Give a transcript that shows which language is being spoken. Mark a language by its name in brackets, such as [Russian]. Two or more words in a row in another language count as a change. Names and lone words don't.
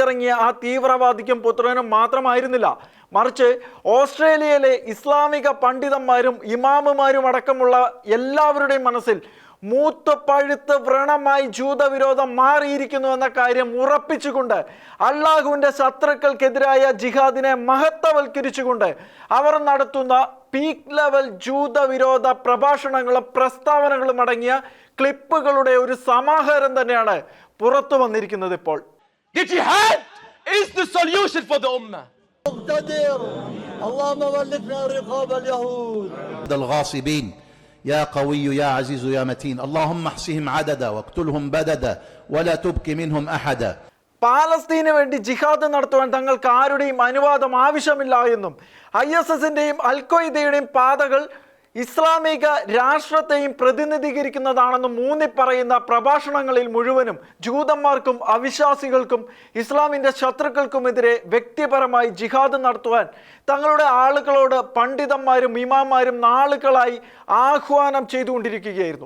[Malayalam] ഇറങ്ങിയ ആ തീവ്രവാദിക്കും പുത്രനും മാത്രമായിരുന്നില്ല, മറിച്ച് ഓസ്ട്രേലിയയിലെ ഇസ്ലാമിക പണ്ഡിതന്മാരും ഇമാമുമാരും അടക്കമുള്ള എല്ലാവരുടെയും മനസ്സിൽ മൂത്ത് പഴുത്ത് വ്രണമായി ജൂതവിരോധം മാറിയിരിക്കുന്നു എന്ന കാര്യം ഉറപ്പിച്ചുകൊണ്ട് അള്ളാഹുവിൻ്റെ ശത്രുക്കൾക്കെതിരായ ജിഹാദിനെ മഹത്വവൽക്കരിച്ചുകൊണ്ട് അവർ നടത്തുന്ന [English] peak level [Malayalam] ജൂതവിരോധ പ്രഭാഷണങ്ങളും പ്രസ്താവനകളും അടങ്ങിയ ക്ലിപ്പുകളുടെ ഒരു സമാഹാരം തന്നെയാണ് പുറത്തു വന്നിരിക്കുന്നത്. ഇപ്പോൾ [Arabic] يا قوي يا عزيز يا متين اللهم احصهم عددا واقتلهم بددا ولا تبق منهم احدا. [Malayalam] പാലസ്തീന് വേണ്ടി ജിഹാദ് നടത്തുവാൻ തങ്ങൾക്ക് ആരുടെയും അനുവാദം ആവശ്യമില്ല എന്നും ISSന്റെയും അൽഖ്വയ്ദയുടെയും പാതകൾ ഇസ്ലാമിക രാഷ്ട്രത്തെയും പ്രതിനിധീകരിക്കുന്നതാണെന്നും ഊന്നിപ്പറയുന്ന പ്രഭാഷണങ്ങളിൽ മുഴുവനും ജൂതന്മാർക്കും അവിശ്വാസികൾക്കും ഇസ്ലാമിൻ്റെ ശത്രുക്കൾക്കുമെതിരെ വ്യക്തിപരമായി ജിഹാദ് നടത്തുവാൻ തങ്ങളുടെ ആളുകളോട് പണ്ഡിതന്മാരും ഇമാമാരും നാളുകളായി ആഹ്വാനം ചെയ്തുകൊണ്ടിരിക്കുകയായിരുന്നു.